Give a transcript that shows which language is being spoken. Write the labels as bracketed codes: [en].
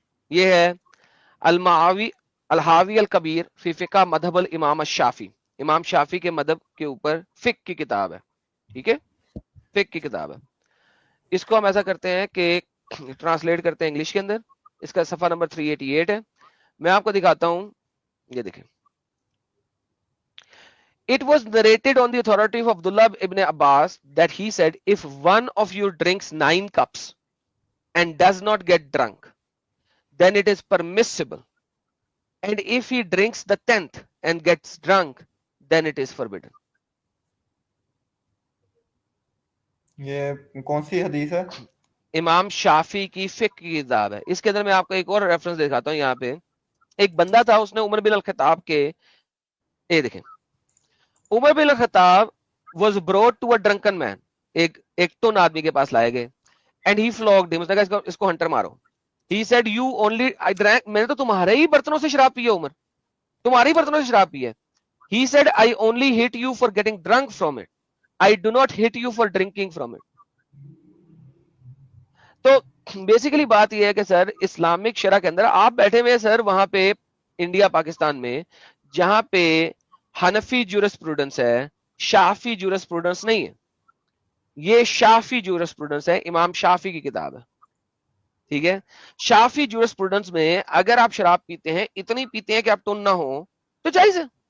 [hi] ये है अलमावी अलहावी अल कबीर फी फिका मदहब अल इमाम शाफी. इमाम शाफी के मदहब के ऊपर फिक की किताब है. ठीक है, फिक की किताब है. इसको हम ऐसा करते हैं कि ट्रांसलेट करते हैं इंग्लिश के अंदर. इसका सफा नंबर 388 है. मैं आपको दिखाता हूं, ये देखें. [en] It was narrated on the authority of Abdullah ibn Abbas that he said, if one of you drinks 9 cups and does not get drunk, then it is permissible. And if he drinks the 10th and gets drunk, then it is forbidden. [hi] ये कौन सी हदीस है? इमाम शाफी की फिक की किताब है. इसके अंदर मैं आपको एक और रेफरेंस दिखाता हूं. यहाँ पे एक बंदा था, उसने उमर बिन अल-खत्ताब के, ये देखें, उमर बिन अल-खत्ताब [en] was brought to a drunken man. [hi] एक टोन आदमी के पास लाए गए. [en] And he flogged him. [hi] उसने कहा इसको हंटर मारो. [en] He said, you only I drank, [hi] मैंने तो तुम्हारे ही बर्तनों से शराब पी है उमर, तुम्हारे ही बर्तनों से शराब पी है. [en] He said, I only hit you for getting drunk from it. I do not hit you for drinking from it. [hi] तो बेसिकली बात यह है कि सर इस्लामिक शरा के अंदर आप बैठे हुए सर वहां पे इंडिया पाकिस्तान में, जहां पे हनफी जूरिस्प्रूडेंस है, शाफी जूरिस्प्रूडेंस नहीं है. ये शाफी जूरिस्प्रूडेंस है, इमाम शाफी की किताब है. ठीक है, शाफी जूरिस्प्रूडेंस में अगर आप शराब पीते हैं, इतनी पीते हैं कि आप टुन ना हो, तो जायज है.